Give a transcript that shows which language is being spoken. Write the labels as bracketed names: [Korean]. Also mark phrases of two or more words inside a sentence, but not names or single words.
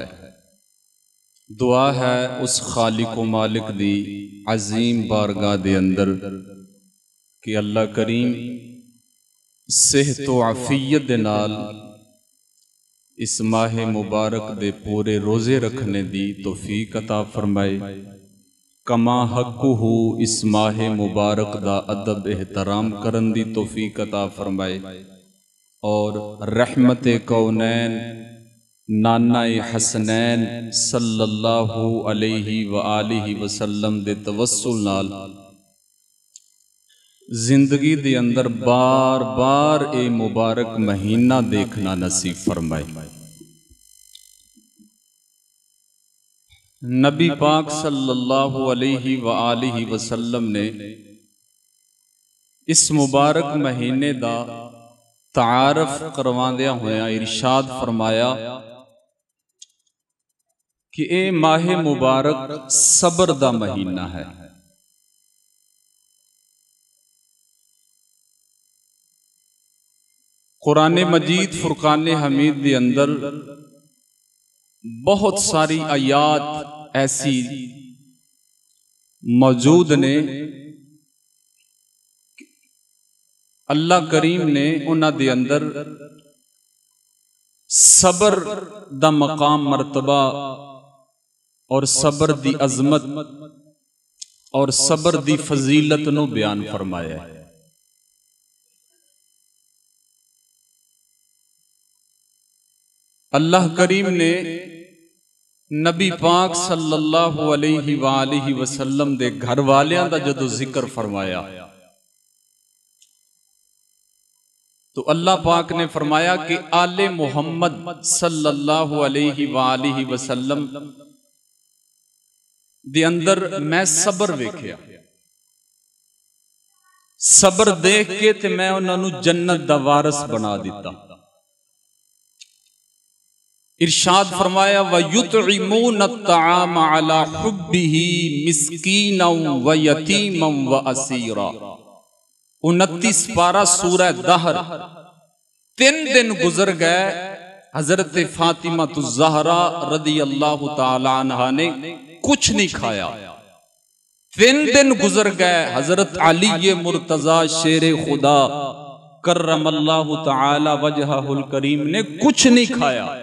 [Punjabi] دعا ہے اس خالق و مالک دی عظیم بارگاہ دے اندر کہ اللہ کریم صحت و عافیت دے نال اس ماہ مبارک دے پورے روزے رکھنے دی توفیق عطا فرمائے. [Arabic] كما حقه [Punjabi] اس ماہ مبارک دا ادب احترام کرن دی توفیق عطا فرمائے اور رحمت کونین نانا حسنین [Arabic] صلى الله عليه وآله وسلم [Punjabi] دے توسل نال زندگی دے اندر بار بار اے مبارک مہینہ ویکھنا نصیب فرمائے. نبی پاک [Arabic] صلى الله عليه وآله وسلم [Punjabi] نے اس مبارک مہینے دا تعارف کروانڈیاں ہویا ارشاد فرمایا کہ اے ماہ مبارک صبر دا مہینہ ہے. [Urdu] قرآن مجید فرقان حمید کے اندر بہت ساری آیات ایسی [Punjabi] موجود نے اللہ کریم نے اونہاں دے اندر صبر دا مقام مرتبہ اور صبر دی عظمت اور صبر دی فضیلت نوں بیان فرمایا ہے. اللہ کریم نے نبی پاک [Arabic] صلى الله عليه وسلم [Punjabi] دے گھر والیاں دا جدوں ذکر فرمایا تو اللہ پاک نے فرمایا کہ آلِ محمد [Arabic] صلى الله عليه وسلم [Punjabi] دے اندر میں صبر ویکھیا. صبر دیکھ کے تے میں اونہاں نوں جنت دا وارث بنا دتا. ارشاد فرمایا [Arabic] ويطعمون الطعام على حبه مسكينا ويتيما وأسيرا. [Punjabi] 29 پارہ سورہ دہر. [Urdu] 3 دن گزر گئے، حضرت فاطمہ زہرا [Arabic] رضي الله تعالى عنها [Urdu] نے کچھ نہیں کھایا. 3 دن گزر گئے، حضرت علی مرتضیٰ شیر خدا [Arabic] كرم الله تعالى وجهه الكريم [Urdu] نے کچھ نہیں کھایا.